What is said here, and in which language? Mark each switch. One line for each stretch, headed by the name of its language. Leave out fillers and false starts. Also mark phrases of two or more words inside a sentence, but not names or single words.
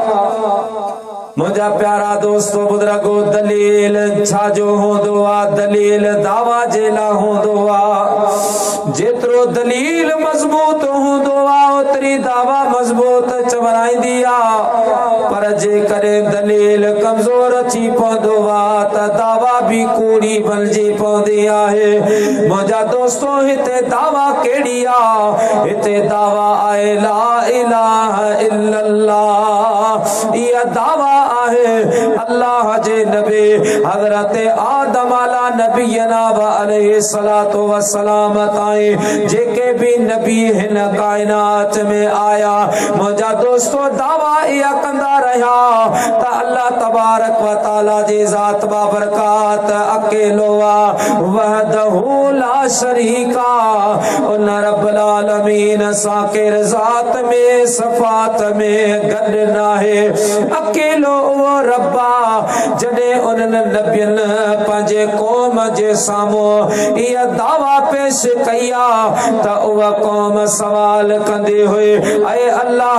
Sindhi: मुझा प्यारा दोस्तो बुजुर्गो दलील छाजो होंदो आ दलील दावा जेला होंदो आ। जेतिरो दलील मजबूत होंदो आ ओतरी दावा मजबूत चवराईंदी आ। पर जे करे दलील कमजोर थी पवंदो आ त दावा भी कूड़ी बणिजी पवंदी आहे। मुझा दोस्तो हिते दावा केड़ी आ हिते दावा आहे
Arabic: لا إله إلا الله.
Sindhi: इहा दावा आहे अल्लाह जे नबी हजरत आदम
Arabic: على نبينا وعليه الصلاة والسلام
Sindhi: ताईं जेके भी नबी हिन कायनात में आया मुझा दोस्तो दावा इहा कंदा रहा त
Arabic: الله تبارك وتعالى
Sindhi: जी ज़ात बाबरकात अकेलो आ
Arabic: وحده لا شريك.
Sindhi: उन
Arabic: رب العالمين
Sindhi: सां केर ज़ात में सफ़ात में गॾु नाहे अकेलो वो रब्बा। जडे उन नबियन पंहिंजे कौम जे साम्हूं इहा दावा पेश कया त उहा कौम सवाल कंदी हुई ऐ अल्लाह